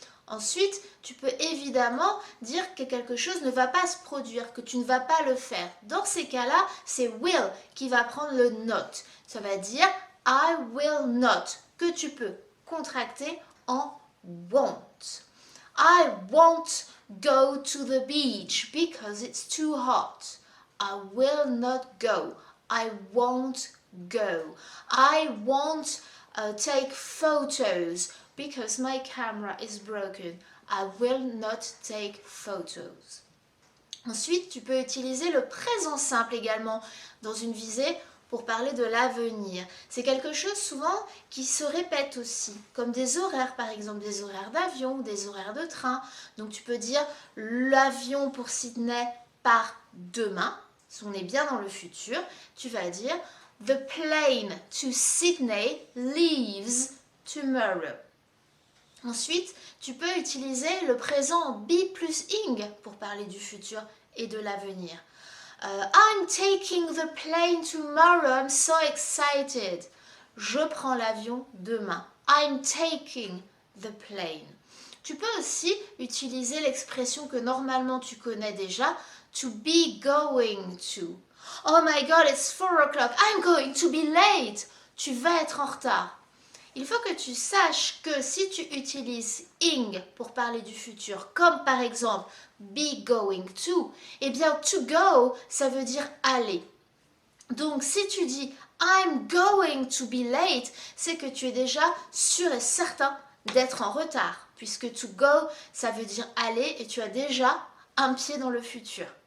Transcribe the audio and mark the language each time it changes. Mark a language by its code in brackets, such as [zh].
[fr] Ensuite, tu peux évidemment dire que quelque chose ne va pas se produire, que tu ne vas pas le faire. Dans ces cas-là, c'est will qui va prendre le not. Ça va dire [en] I will not, [fr] que tu peux contracter en won't. [en] I won't go to the beach because it's too hot. I will not go. I won't go. I won't take photos because my camera is broken. I will not take photos. [fr] Ensuite, tu peux utiliser le présent simple également dans une visée pour parler de l'avenir. C'est quelque chose souvent qui se répète aussi, comme des horaires par exemple, des horaires d'avion ou des horaires de train. Donc tu peux dire l'avion pour Sydney part demain. Si on est bien dans le futur, tu vas dire [en] The plane to Sydney leaves tomorrow. [fr] Ensuite, tu peux utiliser le présent be plus ing pour parler du futur et de l'avenir. [en] I'm taking the plane tomorrow, I'm so excited. [fr] Je prends l'avion demain. [en] I'm taking the plane. [fr] Tu peux aussi utiliser l'expression que normalement tu connais déjà, [en] to be going to. Oh my god, it's 4 o'clock, I'm going to be late. [fr] Tu vas être en retard. Il faut que tu saches que si tu utilises ing pour parler du futur, comme par exemple be going to, eh bien to go, ça veut dire aller. Donc si tu dis [en] I'm going to be late, [fr] c'est que tu es déjà sûr et certain d'être en retard, puisque to go, ça veut dire aller et tu as déjà un pied dans le futur.